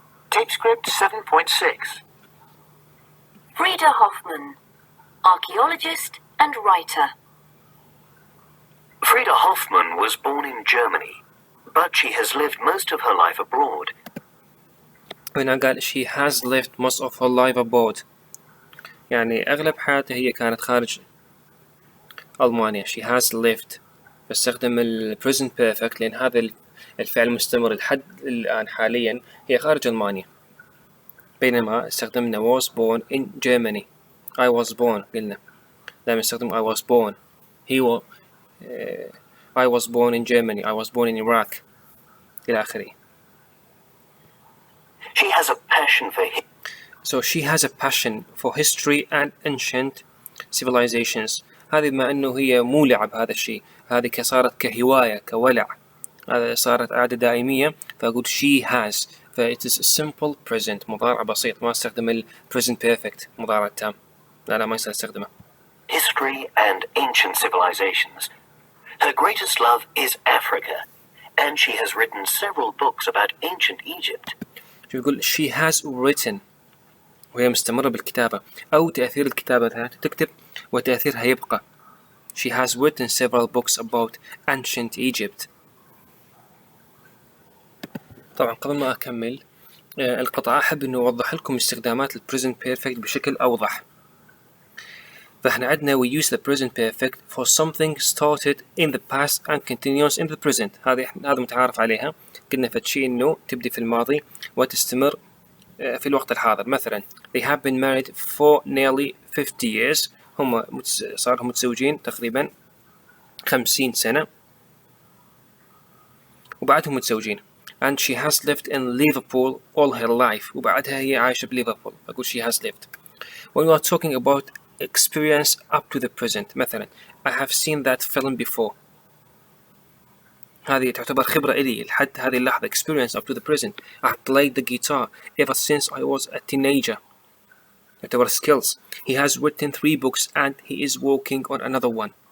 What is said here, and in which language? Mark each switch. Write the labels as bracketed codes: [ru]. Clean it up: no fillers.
[en] Tape script 7.6. Frida Hoffman, archaeologist and writer. Frida Hoffman was born in Germany, but she has lived most of her life abroad. [ar] هنا قال [en] she has lived most of her life abroad، [ar] يعني أغلب حياتها هي كانت خارج ألمانيا. [en] she has lived، [ar] بستخدم ال present perfect لأن هذا الفعل مستمر لحد الآن حاليا هي خارج ألمانيا. بينما استخدمنا [en] was born in Germany. I was born [ar] قلنا دائما استخدم [en] I was born. I was born in Germany. I was born in Iraq [ar] إلى آخره. [en] She has a passion for So she has a passion for history and ancient civilizations. [ar] هذه بما أنه هي مولعة بهذا الشيء، هذه صارت كهواية كولع، هذا صارت عادة دائمية، فأقول [en] she has. [ar] ف [en] it is a simple present، [ar] مضارع بسيط، ما استخدم ال present perfect مضارع تام، لا ما يصير استخدمه. [en] history and ancient civilizations. Her greatest love is Africa, and she has written several books about ancient Egypt. [ar] شو يقول [en] she has written، [ar] وهي مستمرة بالكتابة، أو تأثير الكتابة تكتب وتأثيرها يبقى. [en] She has written several books about ancient Egypt. [ar] طبعا قبل ما أكمل القطعة أحب إنه أوضح لكم استخدامات ال present perfect بشكل أوضح. فإحنا عندنا [en] we use the present perfect for something started in the past and continues in the present. [ar] هذا متعارف عليها. قلنا فشي إنه تبدي في الماضي وتستمر في الوقت الحاضر. مثلا [en] they have been married for nearly 50 years. [ar] هم صاروا متزوجين تقريبا 50 سنة وبعدهم متزوجين. [en] and she has lived in Liverpool all her life. [ar] وبعدها هي عايشة بليفربول. أقول [en] she has lived. when we are talking about experience up to the present، [ar] مثلا [en] I have seen that film before. [ar] هذه تعتبر خبرة إلي لحد هذه اللحظة. [en] experience up to the present. I have played the guitar ever since I was a teenager. [ar] تعتبر [en] skills. He has written 3 books and he is working on another one.